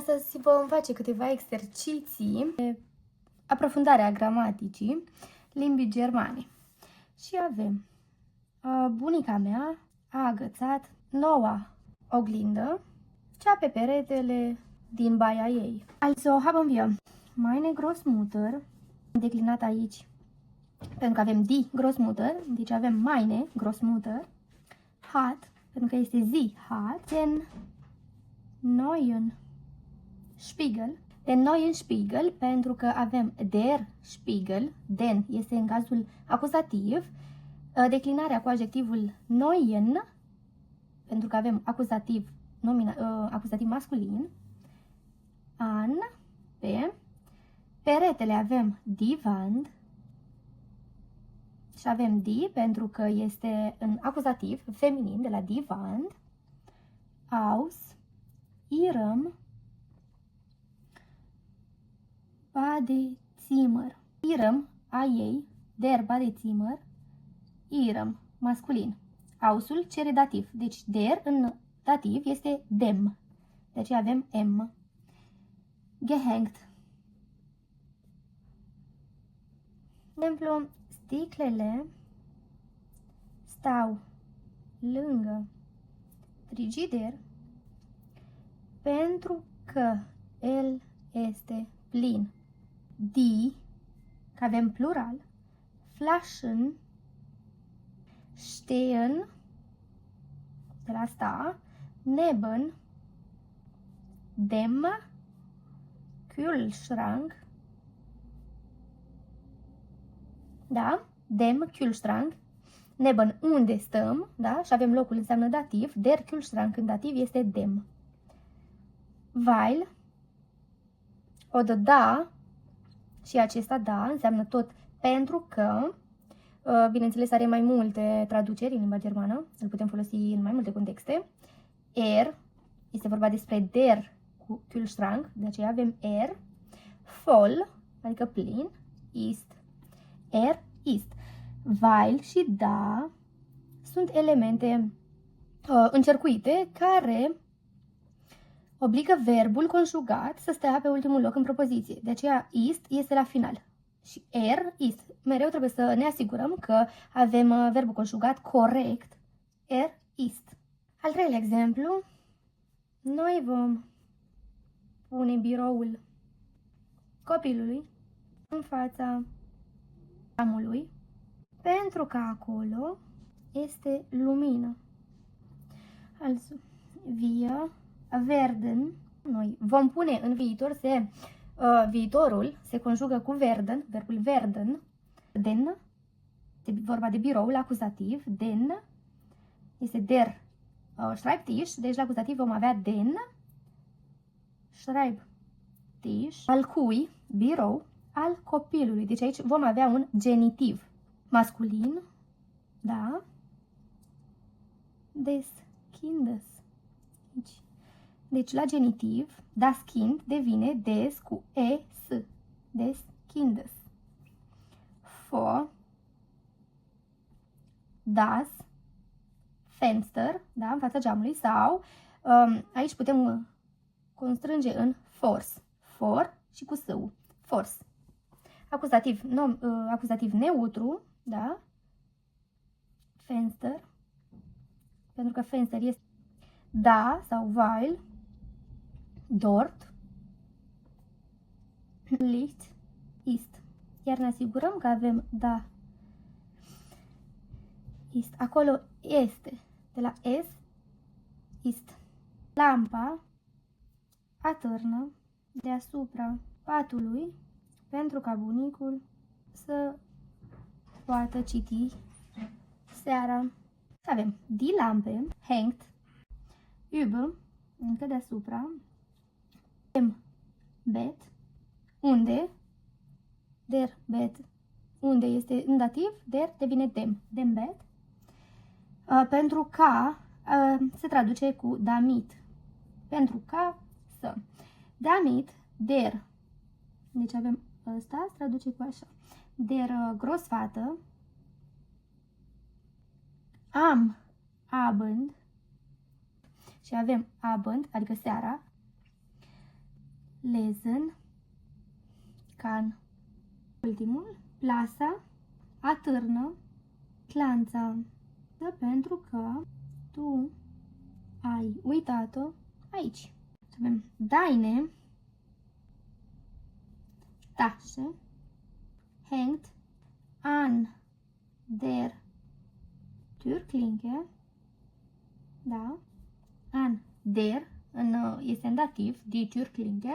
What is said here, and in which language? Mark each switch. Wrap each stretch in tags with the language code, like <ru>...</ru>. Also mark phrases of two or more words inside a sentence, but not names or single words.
<ro>Astăzi vom face câteva exerciții de aprofundare a gramaticii limbii germane. Și avem bunica mea a agățat noua oglindă, cea pe peretele din baia ei.</ro> <de>Also haben wir meine Großmutter,</de> <ro>declinat aici pentru că avem</ro> <de>die Großmutter,</de> <ro>deci avem</ro> <de>meine Großmutter, hat,</de> <ro>pentru că este</ro> <de>sie hat, den neuen Spiegel, den neuen Spiegel,</de> <ro>pentru că avem</ro> <de>der Spiegel,</de> <ro>den este în cazul acuzativ, declinarea cu adjectivul neuen, pentru că avem acuzativ, acuzativ masculin, an, pe peretele avem</ro> <de>die Wand</de> <ro>și avem die pentru că este în acuzativ feminin de la</ro> <de>die Wand, aus ihrem Badezimmer. Ihrem,</de> <ro>a ei,</ro> <de>der Badezimmer, ihrem,</de> <ro>masculin. Ausul cere dativ. Deci der în dativ este dem. Deci avem m. Gehängt. De exemplu, sticlele stau lângă frigider pentru că el este plin. Die, că avem plural,</ro> <de>Flaschen stehen,</de> <ro>de la sta,</ro> <de>neben dem Kühlschrank, da? Dem Kühlschrank, neben</de> <ro>unde stăm, da? Și avem locul înseamnă dativ,</ro> <de>der Kühlschrank</de> <ro>în dativ este dem.</ro> <de>Weil, oder da,</de> <ro>și acesta da înseamnă tot pentru că, bineînțeles are mai multe traduceri în limba germană, îl putem folosi în mai multe contexte. Este vorba despre der cu Kühlschrank, de aceea avem voll, adică plin,</ro> <de>ist, ist.</de> <ro>Weil și da sunt elemente încercuite care obligă verbul conjugat să stea pe ultimul loc în propoziție. De aceea ist este la final. Și ist. Mereu trebuie să ne asigurăm că avem verbul conjugat corect. Ist. Al treilea exemplu. Noi vom pune biroul copilului în fața geamului pentru că acolo este lumină.</ro> <de>Also, wir werden,</de> <ro>noi vom pune în viitor, viitorul se conjugă cu werden, verbul werden, den, este vorba de biroul acuzativ, den, este</ro> <de>der Schreibtisch,</de> <ro>deci la acuzativ vom avea den Schreibtisch, al cui, birou, al copilului, deci aici vom avea un genitiv masculin, da,</ro> <de>des Kindes,</de> <ro>deci la genitiv,</ro> <de>das Kind</de> <ro>devine des cu es,</ro> <de>des Kindes. Vor das Fenster, da,</de> <ro>în fața geamului, sau aici putem constrânge în force, for și cu său, force. Acuzativ neutru, da, Fenster, pentru că Fenster este da sau weil,</ro> <de>dort, Licht ist.</de> <ro>Iar ne asigurăm că avem da, ist. Acolo este. De la es, ist. Lampa atârnă deasupra patului pentru ca bunicul să poată citi seara.</ro> <de>Avem die Lampe hängt über,</de> <ro>încă deasupra,</ro> <de>dem Bett, unde, der Bett,</de> <ro>unde este în dativ, der devine</ro> <de>dem Bett,</de> <ro>pentru ca se traduce cu damit, pentru ca să.</ro> <de>Damit, der,</de> <ro>deci avem ăsta, se traduce cu așa,</ro> <de>der Großvater, am Abend,</de> <ro>și avem Abend, adică seara, lesen, can. Ultimul, plasa, atârnă, clanța. Pentru că tu ai uitat-o aici.</ro> <de>Avem deine Tasche hängt an der Türklinke.</de> <ro>Da?</ro> <de>An der</de> <ro>este în dativ,</ro> <de>die Türklinke.</de>